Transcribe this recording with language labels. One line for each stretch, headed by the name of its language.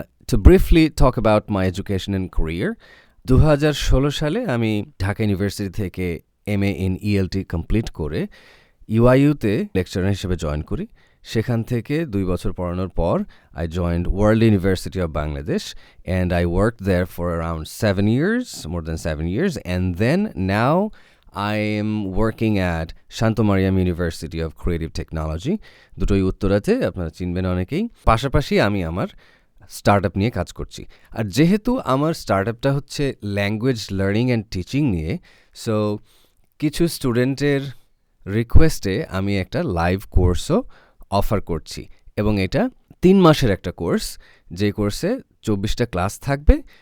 English: To briefly talk about my education and career,
Bangla: 2016 সালে আমি Dhaka university থেকে MA in ELT কমপ্লিট করে UIU-তে lecturer হিসেবে জয়েন করি। সেখান থেকে 2 বছর পড়ানোর পর
English: I joined World University of Bangladesh and I worked there for around 7 years, more than 7 years, and then now I am working at Shanto Mariam University of Creative Technology,
Bangla: দুটোই উত্তরাতে, আপনারা চিনবেন অনেকেই। পাশাপাশি আমি আমার স্টার্টআপ নিয়ে কাজ করছি। আর যেহেতু আমার স্টার্টআপটা হচ্ছে ল্যাঙ্গুয়েজ লার্নিং অ্যান্ড টিচিং নিয়ে, সো কিছু স্টুডেন্টের রিকোয়েস্টে আমি একটা লাইভ কোর্সও অফার করছি এবং এটা 3 মাসের একটা কোর্স, যে কোর্সে 24টা ক্লাস থাকবে।